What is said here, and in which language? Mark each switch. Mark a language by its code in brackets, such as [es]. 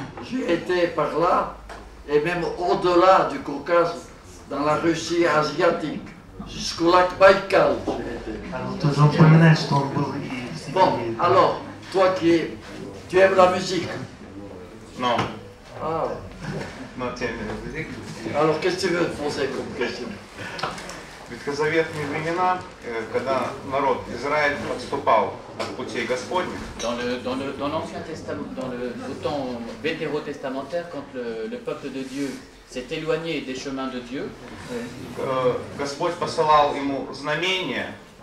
[fr] J'ai été par là, et même au-delà du Caucase, dans la Russie asiatique, jusqu'au lac Baïkal. J'ai été. [ru] Он тоже упоминает, что он был и в [fr] Bon, [ru] Сибири. [fr] alors, toi tu aimes la musique. [ru] Но, Ah, но тем не менее, [fr] alors qu'est-ce que tu veux poser comme question? [ru] в ветхозаветные времена, когда народ Израиль отступал от путей Господних, [fr] Dans l'Ancien Testament, au temps vétérotestamentaire, quand le peuple de Dieu s'est éloigné des chemins de Dieu, [ru] Господь посылал ему знамения,